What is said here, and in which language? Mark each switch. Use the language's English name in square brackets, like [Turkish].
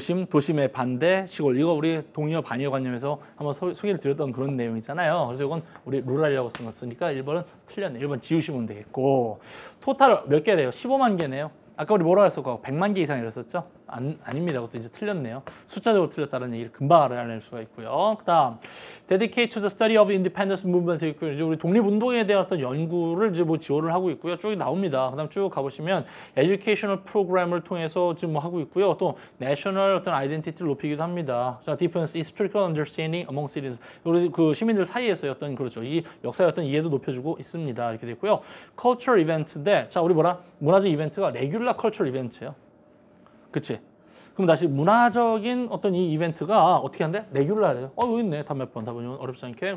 [Korean] 도심의 반대, 시골. 이거 우리 동의어 반의어 관념에서 한번 소개를 드렸던 그런 내용이잖아요. 그래서 이건 우리 rural이라고 쓴 거 쓰니까 1번은 틀렸네요. 1번 지우시면 되겠고. 토탈 몇 개래요? 15만 개네요. 아까 우리 뭐라고 했었고 100만 개 이상이랬었죠? 아닙니다. 그것도 이제 틀렸네요. 숫자적으로 틀렸다는 얘기를 금방 알아낼 수가 있고요. 그 다음 [English] Dedicate to the study of independence movement [Korean] 있고요. 이제 우리 독립운동에 대한 어떤 연구를 이제 뭐 지원을 하고 있고요. 쭉 나옵니다. 그 다음 쭉 가보시면 [English] educational program [Korean] 을 통해서 지금 뭐 하고 있고요. 또 national 어떤 identity를 높이기도 합니다. [English] 자, deepens historical understanding among citizens. [Korean] 우리 그 시민들 사이에서의 어떤 그렇죠. 이 역사의 어떤 이해도 높여주고 있습니다. 이렇게 돼 있고요. cultural event인데 자, 우리 뭐라? 문화적 이벤트가 [English] regular cultural event [Korean] 예요. 그치? 그럼 다시 문화적인 어떤 이 이벤트가 어떻게 한대? 레귤러래요. 여기 있네. 답 몇 번. 답은 어렵지 않게.